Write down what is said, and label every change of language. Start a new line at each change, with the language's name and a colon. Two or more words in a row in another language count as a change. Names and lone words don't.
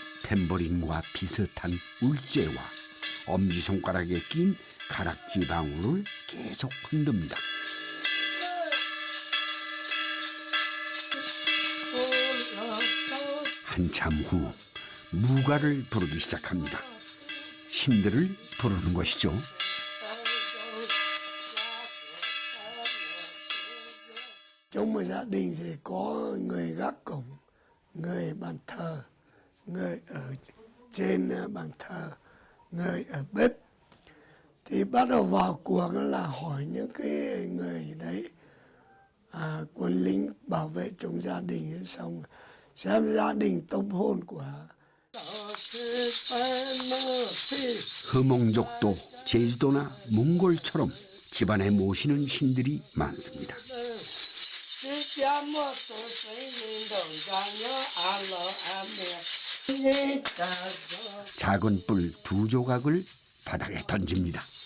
Korean: 탬버린과 비슷한 울쇠와 엄지손가락에 낀 가락지 방울을 계속 흔듭니다. 한참 후 무가를 부르기 시작합니다. 신들을 부르는 것이죠.
Vietnamese: Trong một gia đình thì có người gác cổng, người bàn thờ, người ở trên bàn thờ, người ở bếp. Thì bắt đầu vào cuộc là hỏi những cái người đấy, quân lính bảo vệ trong gia đình, xong xem gia đình tông hôn của
Korean: 흐몽족도 제주도나 몽골처럼 집안에 모시는 신들이 많습니다. 작은 뿔 2조각을 바닥에 던집니다.